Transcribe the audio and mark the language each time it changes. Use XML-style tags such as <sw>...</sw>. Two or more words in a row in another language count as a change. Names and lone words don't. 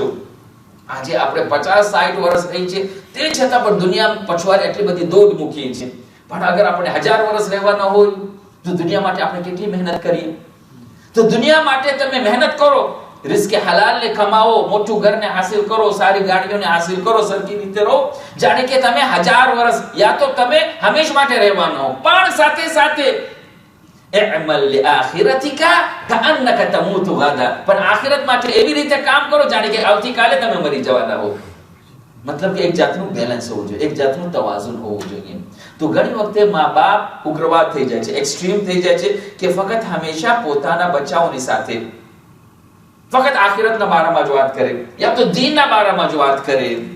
<gu>આજે આપણે 50-60 વર્ષ રહી છે તે છતાં પણ દુનિયા પછવાડે એટલી બધી દોડ મૂકીએ છીએ, પણ અગર આપણે 1000 વર્ષ રહેવાના હોય તો દુનિયા માટે આપણે કેટલી મહેનત કરીએ। તો દુનિયા માટે તમે મહેનત કરો, રિસ્ક હલાલ ને કમાઓ, મોટું ઘરને હાસિલ કરો, સારી ગાડીઓને હાસિલ કરો, સરખી રીતે રહો, જાણે કે તમે 1000 વર્ષ યા તો તમે હંમેશ માટે રહેવાનો હો. પણ સાથે સાથે</gu> <ar>اعمل لآخرتك كأنك تموت غدا,</ar> <gu>પણ આખિરત માટે એવી રીતે કામ કરો જાણે કે આવતીકાલે તમે મરી જવાના હો. મતલબ કે એક જાતનું બેલેન્સ હોવું જોઈએ, એક જાતનું તવાઝુન હોવું જોઈએ. તો ઘણી વખતે મા-બાપ ઉગ્રવાદ થઈ જાય છે, એક્સ્ટ્રીમ થઈ જાય છે કે ફક્ત હંમેશા પોતાના બચ્ચાઓની સાથે ફક્ત આખિરતના બારામાં જ વાત કરે યા તો દીનના બારામાં જ વાત કરે.</gu>